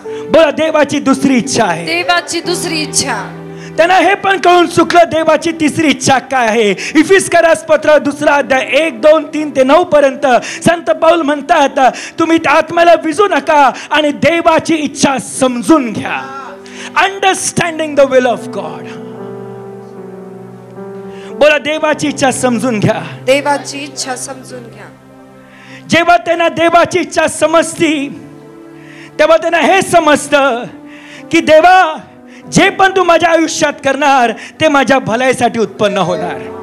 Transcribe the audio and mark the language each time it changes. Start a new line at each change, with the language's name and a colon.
Marathi: बोला, देवाची दुसरी इच्छा आहे. देवाची दुसरी इच्छा. त्यांना हे पण कळून चुकलं देवाची तिसरी इच्छा काय आहे. इफिसकरास पत्र 2 अध्याय 1, 2, 3 ते 9 पर्यंत संत पाऊल म्हणतात, तुम्ही आत्म्याला विजू नका आणि देवाची इच्छा समजून घ्या.
English: Understanding the will of God.
Marathi: बोला, देवाची इच्छा समजून घ्या. देवाची इच्छा समजून घ्या. जेव्हा त्यांना देवाची इच्छा समजती तेव्हा त्यांना हे समजतं की देवा, जे पण तू माझ्या आयुष्यात करणार ते माझ्या भलाईसाठी उत्पन्न होणार.